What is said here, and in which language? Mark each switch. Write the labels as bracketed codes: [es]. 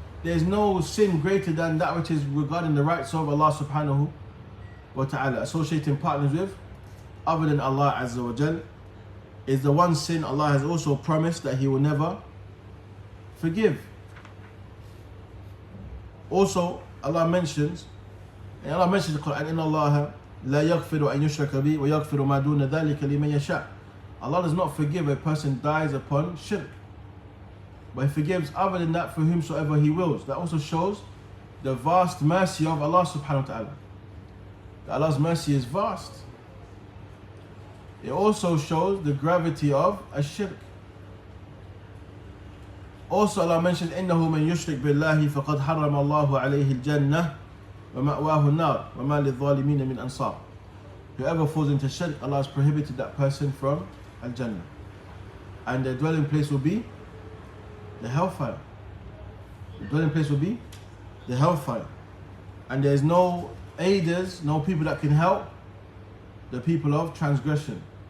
[en] there's no sin greater than that which is regarding the rights of Allah subhanahu wa ta'ala. Associating partners with other than Allah Azza wa Jal is the one sin Allah has also promised that He will never forgive. Also, Allah mentions in the Quran, [ar] إِنَّ اللَّهَ لَا يَغْفِرُ أَن يُشْرَكَ بِهِ وَيَغْفِرُ مَا دُونَ ذَلِكَ لِمَن يَشَاءُ. [en] Allah does not forgive a person dies upon shirk, but He forgives other than that for whomsoever He wills. That also shows the vast mercy of Allah subhanahu wa ta'ala. Allah's mercy is vast. It also shows the gravity of shirk. Also Allah mentions [ar] إِنَّهُ مَن يُشْرِكْ بِاللَّهِ فَقَدْ حَرَّمَ اللَّهُ عَلَيْهِ الْجَنَّةِ وَمَأْوَاهُ النَّارِ وَمَا لِلظَّالِمِينَ مِنْ أَنصَارٍ. [en] Whoever falls into shirk, Allah has prohibited that person from Al-Jannah. And their dwelling place will be the hellfire. The dwelling place will be the hellfire. And there is no aiders, no people that can help the people of transgression.